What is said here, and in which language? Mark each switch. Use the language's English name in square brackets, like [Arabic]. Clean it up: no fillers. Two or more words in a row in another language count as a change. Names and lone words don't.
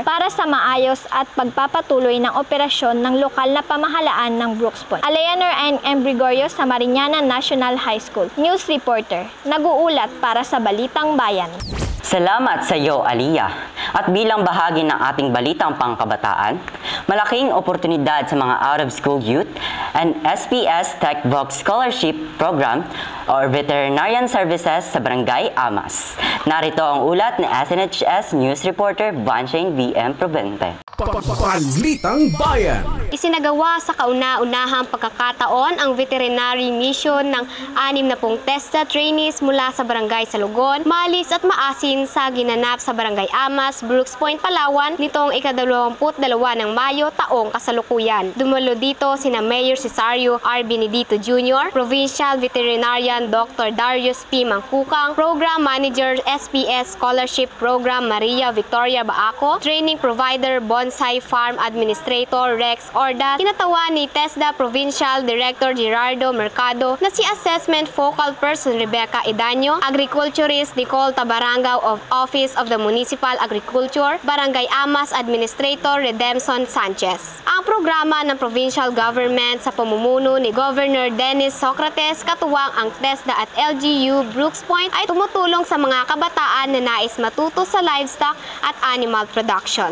[Filipino] para sa maayos at pagpapatuloy ng operasyon ng lokal na pamahalaan ng Brooks Point. Aleanor N. M. Gregorio sa Mariñana National High School, news reporter, nag-uulat para sa Balitang Bayan. Salamat sa iyo, Aliyah. At bilang bahagi ng ating balitang pangkabataan, malaking oportunidad sa mga [English] out-of-school youth [Filipino] and SPS Tech Vox Scholarship Program or Veterinarian Services sa Barangay Amas. Narito ang ulat ni SNHS News Reporter Vanshane V.M. Provente. Balitang Bayan. Isinagawa sa kauna-unahang pagkakataon ang [English] veterinary mission [Filipino] ng 60 TESDA trainees mula sa Barangay Salugon, Malis at Maasin sa ginanap sa Barangay Amas, Brooks Point, Palawan nitong ika-22 ng Mayo taong kasalukuyan. Dumalo dito sina Mayor Cesario R. Benedito Jr., [English] Provincial Veterinarian [Filipino] Dr. Darius P. Mangkukang, [English] Program Manager [Filipino] SPS Scholarship Program Maria Victoria Baaco, [English] Training Provider [Filipino] Bonsai Farm Administrator Rex ORDA, kinatawan ni TESDA Provincial Director Gerardo Mercado na si [English] Assessment Focal Person [Filipino] Rebecca Edaño, Agriculturist Nicole Tabarangao of Office of the Municipal Agriculture, Barangay Amas Administrator Redempson Sanchez. Ang programa ng provincial government sa pamumuno ni Governor Dennis Socrates, katuwang ang TESDA at LGU Brooks Point ay tumutulong sa mga kabataan na nais matuto sa livestock at [English] animal production.